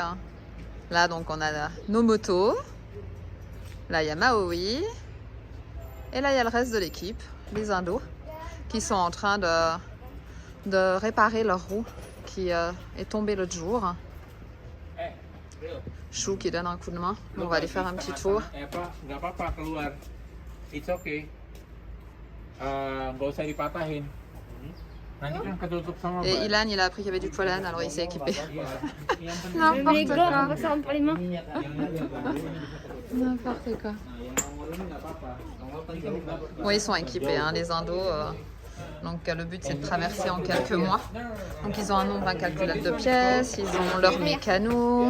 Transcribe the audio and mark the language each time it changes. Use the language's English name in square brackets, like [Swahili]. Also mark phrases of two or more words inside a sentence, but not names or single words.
[French] Là donc on a nos motos. Là il y a Maui. Et là, il y a le reste de l'équipe, les Indos, qui sont en train de réparer leur roue qui est tombée l'autre jour. Chou qui donne un coup de main. On va aller faire un petit tour. [Indonesian] Nggak apa-apa keluar. [English] It's okay. [Indonesian] Nggak usah dipatahin. Nanti kan ketutup sama [French] Et [Indonesian] ban. [French] Ilan, il a appris qu'il y avait du pollen, alors il s'est équipé. [Indonesian] Yang penting [French] N'importe quoi. [Indonesian] minyak [French] N'importe quoi. Oui, ils sont équipés, hein, les Indos. Donc le but c'est de traverser en quelques mois. Donc ils ont un nombre incalculable de pièces, ils ont leur mécano,